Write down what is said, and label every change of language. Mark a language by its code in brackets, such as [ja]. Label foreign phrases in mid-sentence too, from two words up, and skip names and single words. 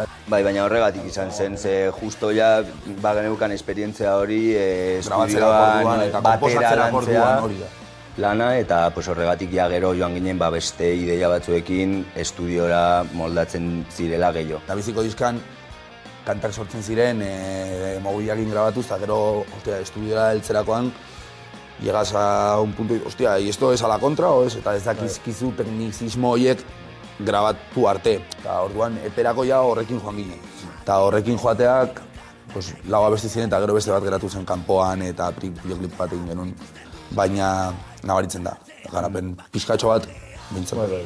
[eu] Bai, baina horregatik izan zen, ze justo ja bageneukan esperientzia hori estudioan batera lantzea lana, eta horregatik ja gero joan ginen beste ideia batzuekin estudiora moldatzen zirela gehiago. Biziko diskan kantak sortzen ziren mobiliakin grabatuz, eta gero estudiora heltzerakoan [es] llegas a un punto, hostia, ¿y esto es a la contra o es? [eu] Eta ez dakizkizu teknizismo horiek grabatu arte. Eta orduan eperako ja horrekin joan ginen. Eta horrekin joateak, lau abesti ziren eta gero beste bat geratu zen kanpoan eta videoklip bat egin genuen. Baina nabaritzen da, garapen pixkatxo bat bintzen.